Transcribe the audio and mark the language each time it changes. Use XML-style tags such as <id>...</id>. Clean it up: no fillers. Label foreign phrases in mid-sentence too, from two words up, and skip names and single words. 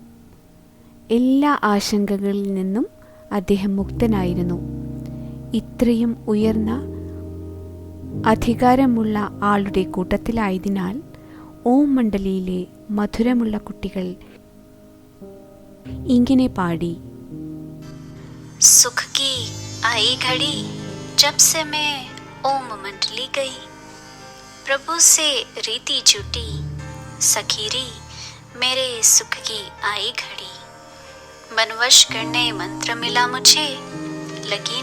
<ml>എല്ലാ ആശങ്കകളിൽ നിന്നും അദ്ദേഹം മുക്തനായിരുന്നു. ഇത്രയും ഉയർന്ന അധികാരമുള്ള ആളുടെ കൂട്ടത്തിലായതിനാൽ ഓം മണ്ഡലിയിലെ മധുരമുള്ള കുട്ടികൾ ഇങ്ങനെ പാടി:</ml> <hi>सुख की आई घड़ी जब से मैं ओम मंडली गई, प्रभु से रीति छूटी सखीरी, मेरे सुख की आई घड़ी, मनवश करने मंत्र मिला मुझे, लगी</hi>